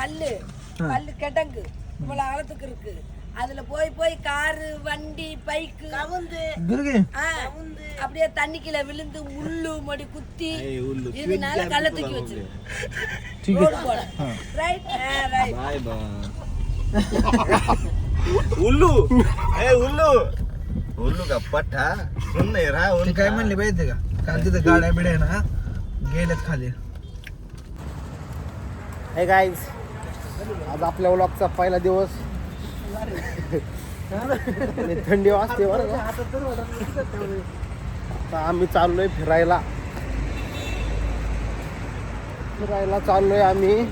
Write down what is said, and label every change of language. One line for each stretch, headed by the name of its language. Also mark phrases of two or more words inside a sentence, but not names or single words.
Tamil: கல்லு கிடங்கு இவ்வளவு ஆழத்துக்கு இருக்கு. அதுல போய் போய் காரு வண்டி பைக்கு அப்படியே தண்ணிக்குள்ள விழுந்து முள்ளு மடி குத்தி இதனால கல்ல தூக்கி வச்சிரு ரோடு போல.
English: right right
Hindi: उल्लू उल्लू उल्लू का पट्टा सुन नाही रहा.
Marathi: काय म्हणले माहिती का, काल तिथं गाड्या बिड्या ना गेल्यात खाली.
English: hey guys,
Marathi: आज आपल्या व्लॉगचा पहिला दिवस. थंडी वाजते बरं का. आता आम्ही चाललोय फिरायला चाललोय आम्ही.